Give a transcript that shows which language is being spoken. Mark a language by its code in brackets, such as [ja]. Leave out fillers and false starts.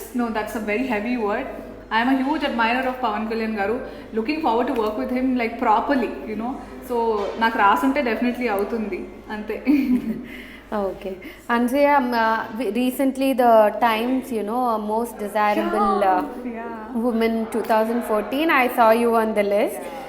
[en] No, that's a very heavy word. I am a huge admirer of Pawan Kalyan garu. Looking forward to work with him like properly, you know. [te] So నాకు రాసుంటే definitely అవుతుంది అంతే. [en] Okay. Anasuya, recently the Times, you know, most desirable woman 2014, I saw you on the list.